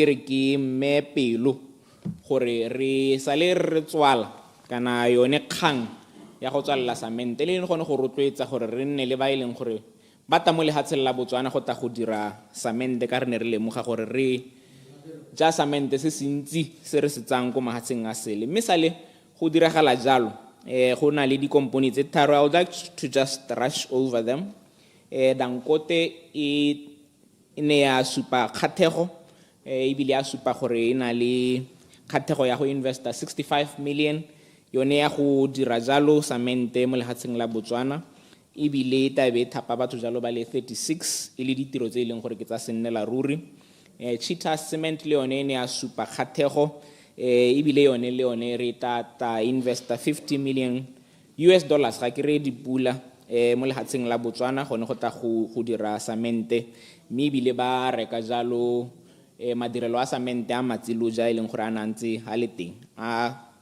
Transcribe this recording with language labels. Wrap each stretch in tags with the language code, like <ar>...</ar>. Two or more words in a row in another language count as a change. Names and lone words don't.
<tn>re ke mme pelo gore re sale re tswala kana yone kgang ya go tswalla samente le gone go rotloetsa gore re nne le ba ileng gore ba ta mo lehatsheng la Botswana go ta go dira samente ka re ne re lemoga gore re ja samente se sentsi se re se tsang ko mahatsheng a sele mme sale go diragala jalo go na le dikompone tse tharo</tn> <en>I would like to just rush over them</en> <tn>Dangote e ne ya supa kgathego ebile ya supa gore e na le kgathego ya go investa 65 million yone ya go dira jalo samente mo lehatsheng la Botswana ebile tabe thapa batho jalo ba le 36 e le ditiro tse e leng gore ke tsa sennela ruri Cheetah Cement le yone ne ya supa kgathego ebile yone le yone re ta investa 50 million US dollars ga ke re dipula mo lehatsheng la Botswana gone go ta go dira samente mme ebile ba reka jalo madirelo a samente a matsiloja e leng gore a nantse a le teng a</tn>